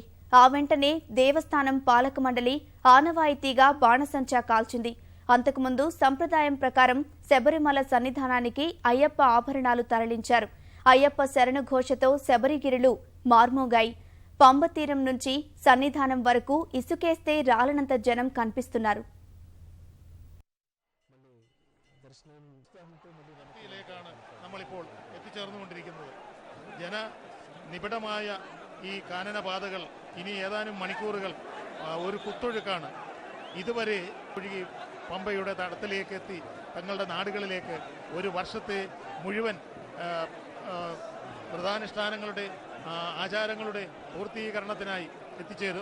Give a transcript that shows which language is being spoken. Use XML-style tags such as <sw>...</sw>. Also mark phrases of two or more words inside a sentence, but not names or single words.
<te>ఆ వెంటనే దేవస్థానం పాలక మండలి ఆనవాయితీగా బాణసంచా కాల్చింది. అంతకుముందు సంప్రదాయం ప్రకారం శబరిమల సన్నిధానానికి అయ్యప్ప ఆభరణాలు తరలించారు. అయ్యప్ప శరణు ఘోషతో శబరిగిరులు మార్మోగాయి. పంబ తీరం నుంచి సన్నిధానం వరకు ఇసుకేస్తే రాలనంత జనం కనిపిస్తున్నారు.</te> <ml>നിബിഡമായ ഈ കാനനപാതകൾ ഇനി ഏതാനും മണിക്കൂറുകൾ ഒരു കുത്തൊഴുക്കാണ്. ഇതുവരെ ഒഴുകി പമ്പയുടെ തടത്തിലേക്ക് എത്തി തങ്ങളുടെ നാടുകളിലേക്ക് ഒരു വർഷത്തെ മുഴുവൻ വ്രതാനുഷ്ഠാനങ്ങളുടെ ആചാരങ്ങളുടെ പൂർത്തീകരണത്തിനായി എത്തിച്ചേരും.</ml>